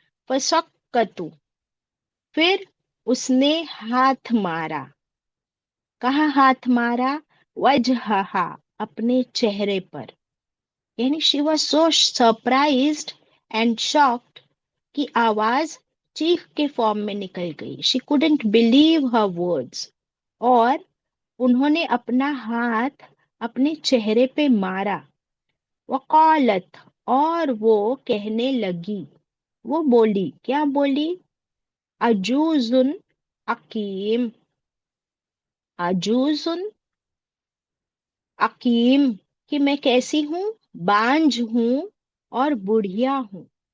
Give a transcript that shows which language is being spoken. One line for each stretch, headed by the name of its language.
Urdu: فسقتو، پھر اس نے ہاتھ مارا. کہاں ہاتھ مارا؟ وجہہا، اپنے چہرے پر. یعنی
English: she was so surprised and shocked
Urdu: کہ آواز چیخ کے فارم میں نکل گئی.
English: She couldn't believe her words.
Urdu: اور انہوں نے اپنا ہاتھ اپنے چہرے پہ مارا. وقالت، اور وہ کہنے لگی، وہ بولی، کیا بولی؟ عجوزن عقیم، عجوزن عقیم، کہ میں کیسی ہوں؟ بانجھ ہوں اور بڑھیا ہوں.